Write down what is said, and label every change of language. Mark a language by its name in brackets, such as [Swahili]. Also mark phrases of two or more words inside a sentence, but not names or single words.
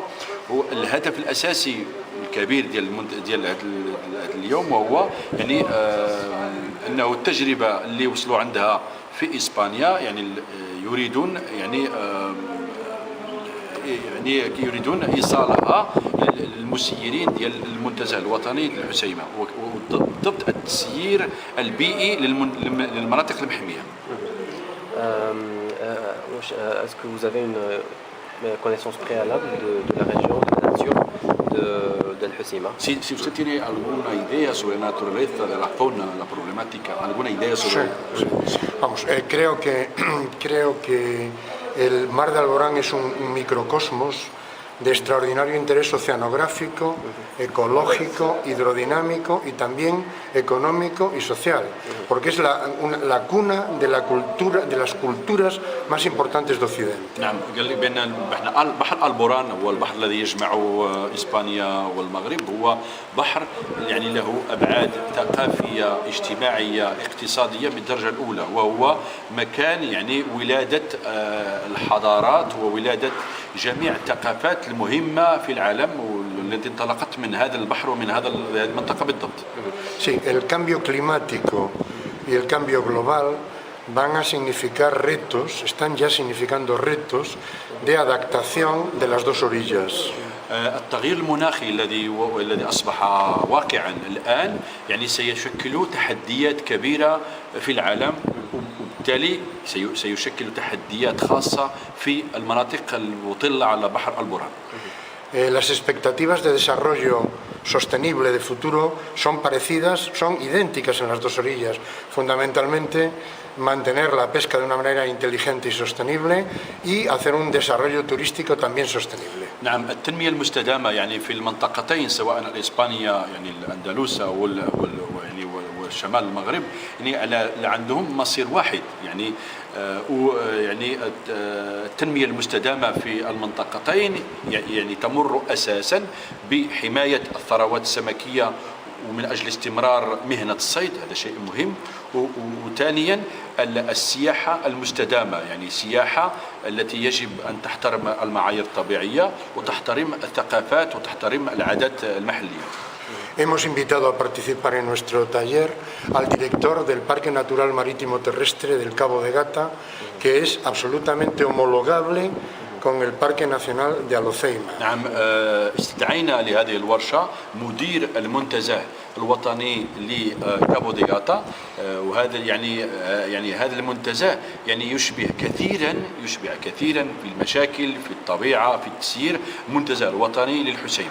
[Arabic] والهدف الاساسي الكبير ديال هذا اليوم وهو يعني انه التجربه اللي وصلوا عندها في إسبانيا يعني يريدون يريدون إيصالها للمسيرين ديال المنتزه الوطني للحسيمة وضبط التسيير البيئي للمناطق المحمية. [French] Est-ce que vous avez une connaissance préalable de la région, de la nature del Husima? [Spanish] Si usted tiene alguna idea sobre la naturaleza de la fauna, la problemática, alguna idea sobre... Sí. Vamos, creo que el mar de Alborán es un microcosmos de extraordinario interés oceanográfico, ecológico, hidrodinámico y también económico y social, porque es la cuna de la cultura, de las culturas más importantes de Occidente. [Arabic] نعم قال لي بأن بحر البوران هو البحر الذي يجمع إسبانيا والمغرب، هو بحر يعني له أبعاد ثقافية اجتماعية اقتصادية من الدرجة الأولى، وهو مكان يعني ولادة الحضارات وولادة جميع الثقافات المهمة في العالم التي انطلقت من هذا البحر ومن هذه المنطقة بالضبط. [Spanish] Sí, el cambio climático y el cambio global van a significar retos, están ya significando retos de adaptación de las dos orillas. [Arabic] التغيير المناخي الذي أصبح واقعا الآن يعني سيشكل تحديات كبيرة في العالم، وبالتالي سيشكل تحديات خاصة في المناطق المطلة على بحر البرهان. [Spanish] Las expectativas de desarrollo sostenible de futuro son parecidas, son idénticas en las dos orillas. Fundamentalmente, mantener la pesca de una manera inteligente y sostenible y hacer un desarrollo turístico también sostenible. [Arabic] نعم، التنمية المستدامة يعني في المنطقتين سواء الإسبانيا يعني الأندلسة والشمال المغرب يعني عندهم مصير واحد يعني يعني التنمية المستدامة في المنطقتين يعني تمر أساسا بحماية الثروات السمكية ومن أجل استمرار مهنة الصيد، هذا شيء مهم. وثانيا السياحة المستدامة، يعني سياحة التي يجب أن تحترم المعايير الطبيعية وتحترم الثقافات وتحترم العادات المحلية. [Spanish] Hemos invitado a participar en nuestro taller al director del Parque Natural Marítimo Terrestre del Cabo de Gata, que es absolutamente homologable con el Parque Nacional de Aloceima. [Arabic] نعم، استدعينا لهذه الورشة مدير المنتزه الوطني لكابو دي غاتا، وهذا يعني هذا المنتزه يعني يشبه كثيرا في المشاكل في الطبيعة في التسيير المنتزه الوطني للحسين.